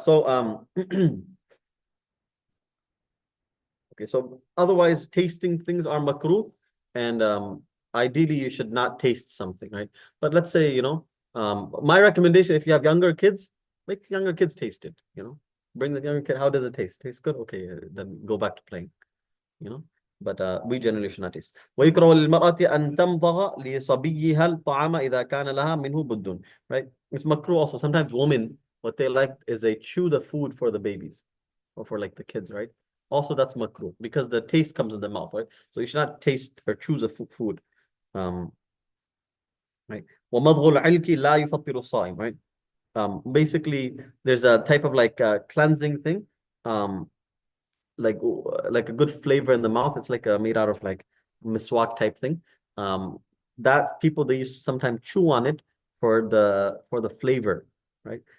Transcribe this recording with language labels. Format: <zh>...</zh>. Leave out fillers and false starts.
<en>So okay, so otherwise, tasting things are makruh, and ideally you should not taste something, right? But let's say, my recommendation, if you have younger kids, make younger kids taste it, bring the younger kid. How does it taste? Tastes good? Okay, then go back to playing, you know. But we generally should not taste.</en> <ar>ويكره للمرأة أن تمضغ لصبيها الطعام إذا كان لها منه بد,</ar> <en>right? It's makruh also. Sometimes women, what they like is they chew the food for the babies or for like the kids, right? Also, that's makruh because the taste comes in the mouth, right? So you should not taste or choose a food. Right?</en> <ar>ومضغ العلك لا يفطر الصائم,</ar> <en>right? Basically, there's a type of like cleansing thing, like a good flavor in the mouth. It's like made out of like miswak type thing. That people they used to sometimes chew on it for the flavor, right?</en>